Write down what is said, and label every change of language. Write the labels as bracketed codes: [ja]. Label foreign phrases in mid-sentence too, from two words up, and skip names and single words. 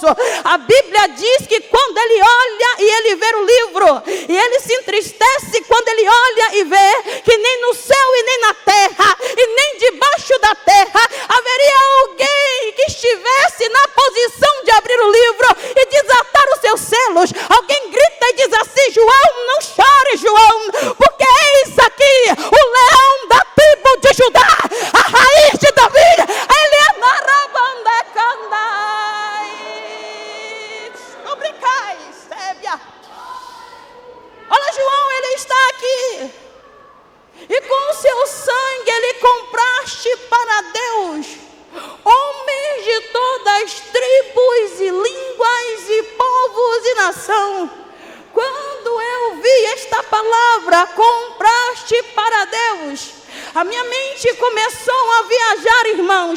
[pt] A Bíblia diz que quando ele olha e ele vê o livro, e ele se entristece quando ele olha e vê que nem no céu e nem na terra, e nem debaixo da terra, haveria alguém que estivesse na posição de abrir o livro e desatar os seus selos. Alguém grita e diz assim: João, não chore, João, porque eis aqui o leão da tribo de Judá, a raiz de Davi. Ele é narabandecandai, obrigais, sébia. Olha, João, ele está aqui. E com o seu sangue ele compraste para Deus homens de todas as tribos e línguas e povos e nação. Quando eu vi esta palavra, compraste para Deus, a minha mente começou a viajar, irmãos.